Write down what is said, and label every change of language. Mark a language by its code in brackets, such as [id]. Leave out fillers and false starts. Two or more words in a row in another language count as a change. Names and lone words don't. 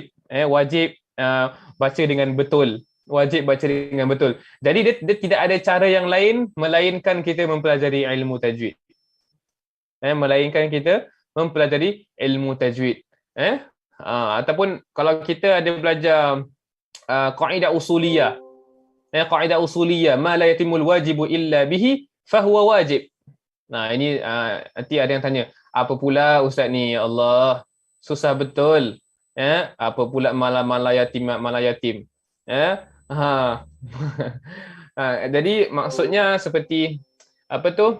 [ms] Wajib baca dengan betul. Wajib baca dengan betul. Jadi dia tidak ada cara yang lain melainkan kita mempelajari ilmu tajwid. Melainkan kita mempelajari ilmu tajwid. Ataupun kalau kita ada belajar kaidah usuliyah. Kaidah usuliyah, [ar] ما لا يتم الواجب إلا به فهو واجب. [ms] Nah, ini nanti ada yang tanya, apa pula ustaz ni? [ar] يا الله, [ms] susah betul. Apa pula malayatim. Jadi maksudnya seperti apa tu?